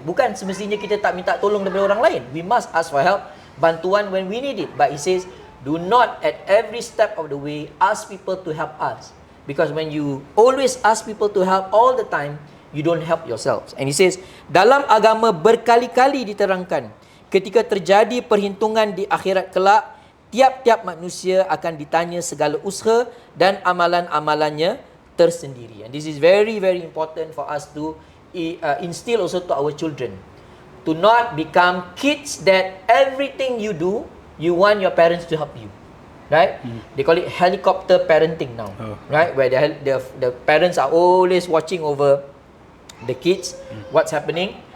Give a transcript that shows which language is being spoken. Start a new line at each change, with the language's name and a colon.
Malay: Bukan semestinya kita tak minta tolong daripada orang lain.
English: We must ask for help, bantuan when we need it. But he says, do not at every step of the way ask people to help us. Because when you always ask people to help all the time, you don't help yourselves. And he says,
Malay: dalam agama berkali-kali diterangkan, ketika terjadi perhitungan di akhirat kelak, tiap-tiap manusia akan ditanya segala usaha dan amalan-amalannya tersendiri.
English: And this is very, very important for us to instill also to our children. To not become kids that everything you do, you want your parents to help you. Right? They call it helicopter parenting now. Right? Where the parents are always watching over the kids, what's happening.